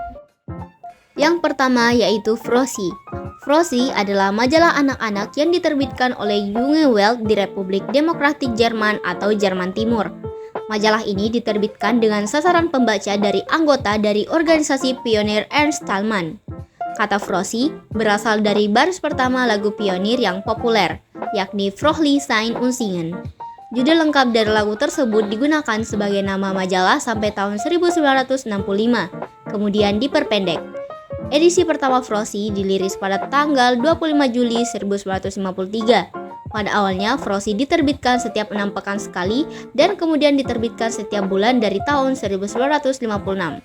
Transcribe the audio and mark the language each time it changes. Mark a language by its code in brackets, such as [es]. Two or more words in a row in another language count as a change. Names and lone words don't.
[id] Yang pertama yaitu Frosi. Frosi adalah majalah anak-anak yang diterbitkan oleh Junge Welt di Republik Demokratik Jerman atau Jerman Timur. Majalah ini diterbitkan dengan sasaran pembaca dari anggota dari organisasi pionir Ernst Thälmann. Kata Frosi berasal dari baris pertama lagu pionir yang populer, yakni Fröhlich sein und singen. Judul lengkap dari lagu tersebut digunakan sebagai nama majalah sampai tahun 1965. kemudian diperpendek. Edisi pertama Frosi dirilis pada tanggal 25 Juli 1953. Pada awalnya, Frosi diterbitkan setiap 6 pekan sekali dan kemudian diterbitkan setiap bulan dari tahun 1956.